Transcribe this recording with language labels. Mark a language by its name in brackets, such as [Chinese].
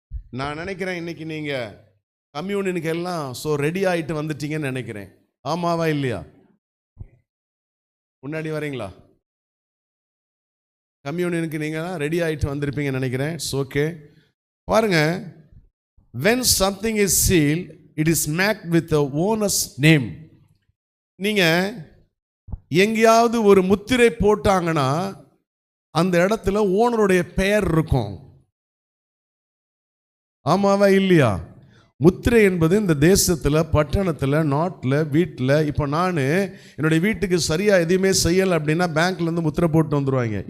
[Tamil] நான் நினைக்கிறேன் இன்னைக்கு நீங்க கம்யூனிக்கு எல்லாம் ரெடி ஆயிட்டு வந்துட்டீங்கன்னு நினைக்கிறேன். ஆமாவா இல்லையா? முன்னாடி வரீங்களா? கம்யூனியனுக்கு நீங்கள் ரெடி ஆகிட்டு வந்திருப்பீங்கன்னு நினைக்கிறேன். ஓகே, பாருங்க. [English] when something is sealed, it is marked with the owner's name. [Tamil] நீங்கள் எங்கேயாவது ஒரு முத்திரை போட்டாங்கன்னா அந்த இடத்துல ஓனருடைய பெயர் இருக்கும். ஆமாவா இல்லையா? முத்திரை என்பது இந்த தேசத்தில், பட்டணத்தில், நாட்டில், வீட்டில், இப்போ நான் என்னுடைய வீட்டுக்கு சரியாக எதுவுமே செய்யலை அப்படின்னா பேங்க்லேருந்து முத்திரை போட்டு வந்துடுவாங்க.